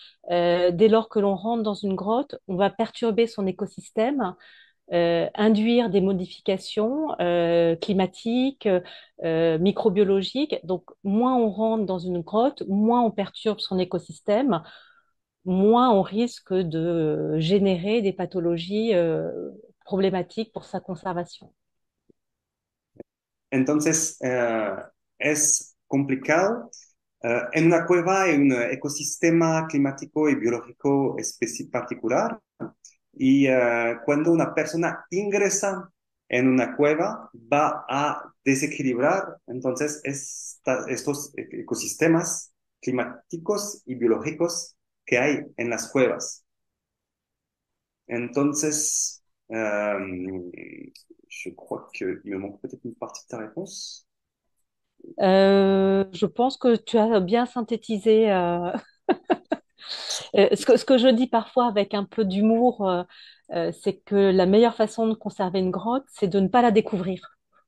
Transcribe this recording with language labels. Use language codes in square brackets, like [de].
[fr] Dès lors que l'on rentre dans une grotte, on va perturber son écosystème, induire des modifications climatiques, microbiologiques. Donc, moins on rentre dans une grotte, moins on perturbe son écosystème, moins on risque de générer des pathologies problématiques pour sa conservation. [es] Entonces, es complicado. En una cueva hay un ecosistema climático y biológico particular y cuando una persona ingresa en una cueva va a desequilibrar entonces estos ecosistemas climáticos y biológicos que hay en las cuevas. Entonces, [fr] je crois qu'il me manque peut-être une partie de ta réponse. Je pense que tu as bien synthétisé ce que je dis parfois avec un peu d'humour, c'est que la meilleure façon de conserver une grotte, c'est de ne pas la découvrir.